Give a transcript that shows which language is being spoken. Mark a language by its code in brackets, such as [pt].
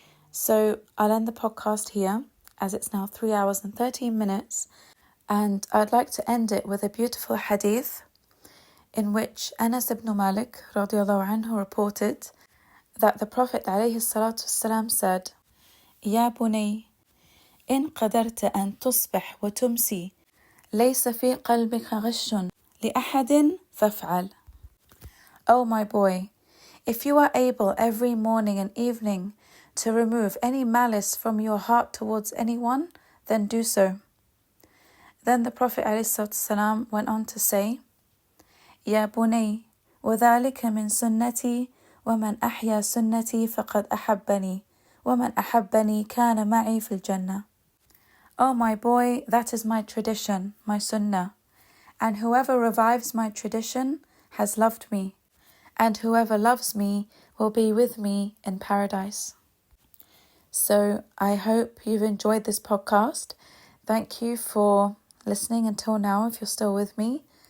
[en] So I'll end the podcast here, as it's now 3 hours and 13 minutes, and I'd like to end it with a beautiful hadith in which Anas ibn Malik radiallahu anhu reported that the Prophet ﷺ said, [ar] يا بني إن قدرت أن تصبح وتمسي ليس في قلبك غش لأحد فافعل. [en] Oh my boy, if you are able every morning and evening to remove any malice from your heart towards anyone, then do so. Then the Prophet ﷺ went on to say, [ar] يا بني وذلك من سنتي ومن أحيا سنتي فقد أحبني ومن أحبني كان معي في الجنة. [en] Oh my boy, that is my tradition, my sunnah. And whoever revives my tradition has loved me. And whoever loves me will be with me in paradise. So I hope you've enjoyed this podcast. Thank you for listening until now if you're still with me.